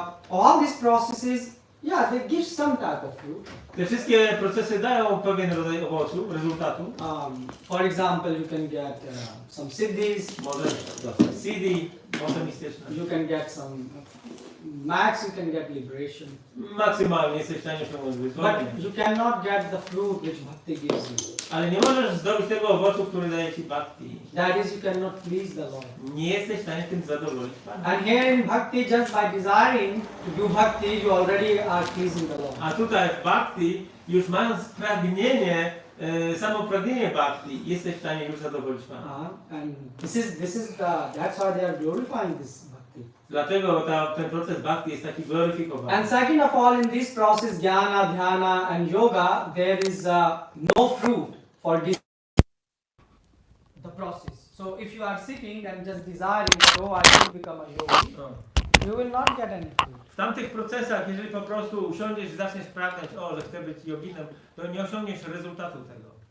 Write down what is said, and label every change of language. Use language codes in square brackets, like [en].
[en] All these processes, they give some type of fruit. [pl] Te wszystkie procesy dają pewien rodzaj owocu, rezultatu. [en] For example, you can get some siddhis. [pl] Może dostać siddhi, moce mistyczne. [en] You can get some max. You can get liberation. [pl] Maksymalnie jesteś w stanie osiągnąć wyzwolenie. [en] But you cannot get the fruit which bhakti gives you. [pl] Ale nie możesz zdobyć tego owocu, który daje ci bhakti. [en] That is, you cannot please the Lord. [pl] Nie jesteś w stanie tym zadowolić Pana. [en] And here in bhakti, just by desiring to do bhakti, you already are pleasing the Lord. [pl] A tutaj w bhakti, już mając pragnienie samo pragnienie bhakti jesteś w stanie już zadowolić Pana. [en] And that's why they are glorifying this bhakti. [pl] Dlatego ten proces bhakti jest taki gloryfikowany. [en] And second of all, in this process, jnana, dhyana, and yoga, there is no fruit for this the process. So if you are sitting and just desiring, oh, I should become a yogi, you will not get any fruit. [pl] W tamtych procesach, jeżeli po prostu usiądziesz i zaczniesz pragnąć, że chcę być joginem, to nie osiągniesz rezultatu tego.